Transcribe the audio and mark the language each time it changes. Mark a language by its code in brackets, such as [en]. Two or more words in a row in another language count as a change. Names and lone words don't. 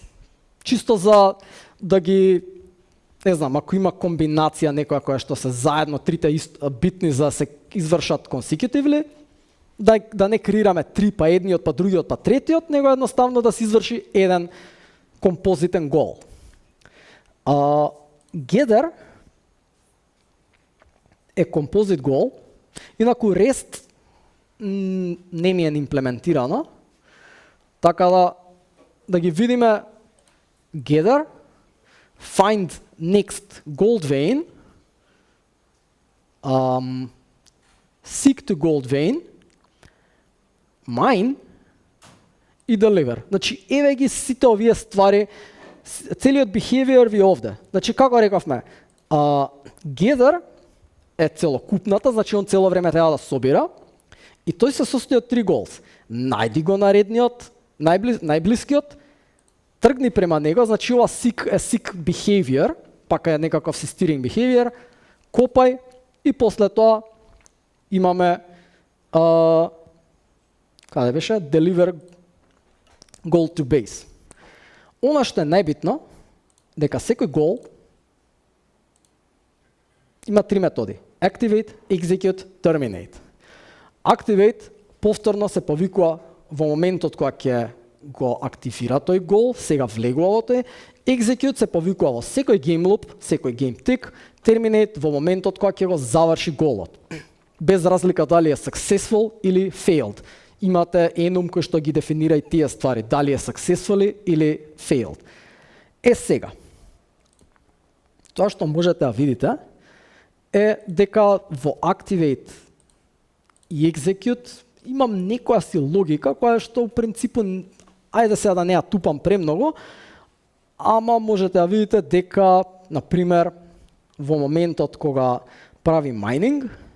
[mk] Чисто за да ги, не знам, ако има комбинација некоја која што се заедно трите битни за да се извршат consecutively, да не креираме три па едниот, па другиот, па третиот, него едноставно да се изврши еден композитен goal. Gather е [en] Composite Goal, [mk] инаку REST не ми е имплементирано, така да ги видиме Gather, [en] Find Next Gold Vein, Seek to Gold Vein, [mk] Mine и Deliver. Значи, еве ги сите овие ствари, целиот behavior ви овде. Значи, како рековме, Gather е целокупната, значи он цело време треба да собира, и тој се состои од три goals. Најди го наредниот, најблискиот, тргни према него, значи ова [en] seek behavior, [mk] пак е некаков [en] steering behavior, [mk] копај и после тоа имаме каде беше? [en] Deliver goal to base. [mk] Она што е најбитно, дека секој гол има три методи. [en] Activate, Execute, Terminate. [mk] Activate повторно се повикува во моментот кога ќе го активира тој гол, сега влегува во тој. Execute се повикува во секој [en] game loop, [mk] секој [en] game tick. [mk] Terminate во моментот кога ќе го заврши голот. Без разлика дали е successful или failed. Имате enum кој што ги дефинира и тие ствари, дали е successful или failed. Сега, тоа што можете да видите е дека во Activate и Execute имам некоја си логика која што у принципу, ајде сега да не ја тупам премногу, ама можете да видите дека, например, во моментот кога прави майнинг,